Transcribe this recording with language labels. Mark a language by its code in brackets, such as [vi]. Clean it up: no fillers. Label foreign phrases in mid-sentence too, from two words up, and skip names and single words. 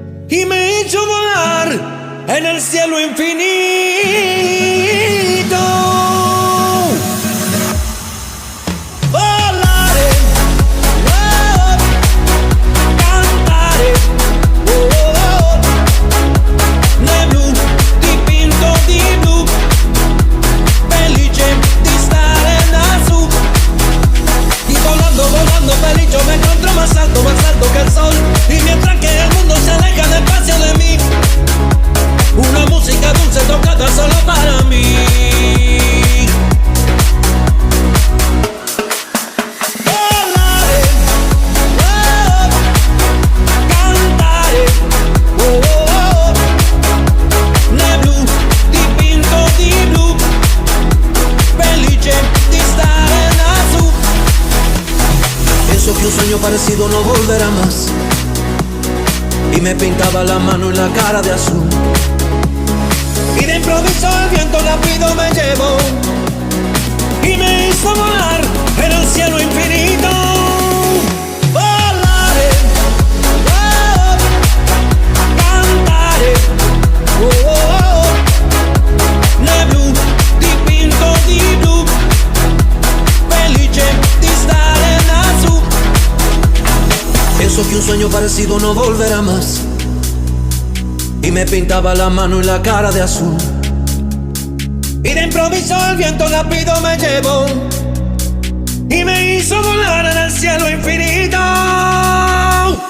[es] y me hizo volar en el cielo infinito. Volaré, oh, cantaré, [it] oh, ne blu, dipinto di blu, felice di stare lassù. [es] Y volando, volando feliz yo me encuentro más alto que el sol. Y mientras que el mundo se aleja despacio de mí, una música dulce tocada solo para mí. Volaré, oh, cantaré, [it] oh, oh, ne blu, dipinto di blu, felice di stare lassù. [es] Pienso que un sueño parecido no volverá más, y me pintaba la mano y la cara de azul. Y de improviso el viento rápido me llevó y me hizo volar en el cielo infinito. Volaré, oh, cantaré, [it] oh, oh, ne blu, dipinto di blu, felice di stare lassù. [es] Pienso que un sueño parecido no volverá más, y me pintaba la mano y la cara de azul. Y de improviso el viento rápido me llevó y me hizo volar en el cielo infinito.